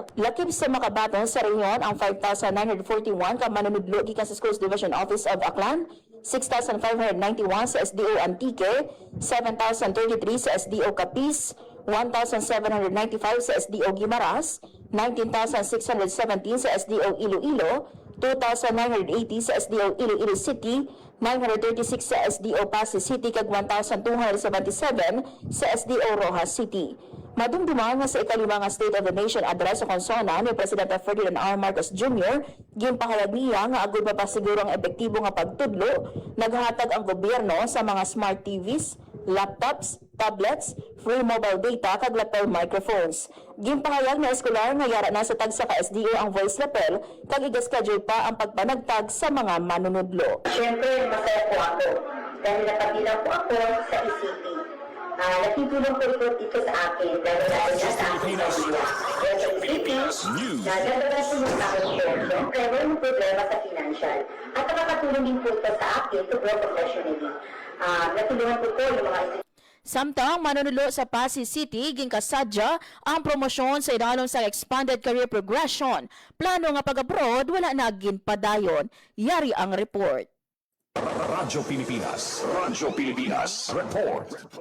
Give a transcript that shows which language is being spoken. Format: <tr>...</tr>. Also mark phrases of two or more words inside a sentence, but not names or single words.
<hil>Lakip sa makabatang sa rehiyon ang 5,941 ka manunudlo gikan sa Schools Division Office of Aklan, 6,591 sa SDO Antique, 7,033 sa SDO Capiz, 1,795 sa SDO Guimaras, 19,617 sa SDO Iloilo, 2,980 sa SDO Iloilo City, 936 sa SDO Pasig City kag 1,277 sa SDO Rojas City. Madumduman nga sa ikalimang State of the Nation address sa konsona ni Presidente Ferdinand R. Marcos Jr., ginpahayag niya nga agud mapasiguro ang epektibo nga pagtudlo, naghatag ang gobyerno sa mga</hil> <en>smart TVs, laptops, tablets, free mobile data</en> <hil>kag</hil> <en>lapel microphones.</en> <hil>Ginpahayag na escolar nga yara na sa tagsa ka SDO ang</hil> <en>voice lapel</en> <hil>kag iga-schedule pa ang pagpanagtag sa mga manunudlo.</hil> <tl>Siyempre, masaya po ako dahil napabilang po ako sa ECP. Nakitulong po ito sa akin dahil lalo na sa aking pamilya. Kaya sa ECP, nagdadagan po yung aking share. Siyempre, walang problema sa financial. At nakakatulong din po ito sa akin</tl> <en>to grow professionally.</en> <tl>Natulungan po yung mga</tl> <hil>Samtang manunulo sa Pasig City ginkasadya ang promosyon sa idalon sa</hil> <en>expanded career progression.</en> <hil>Plano nga pag-abroad wala na ginpadayon. Yari ang report. Radyo Pilipinas Report.</hil>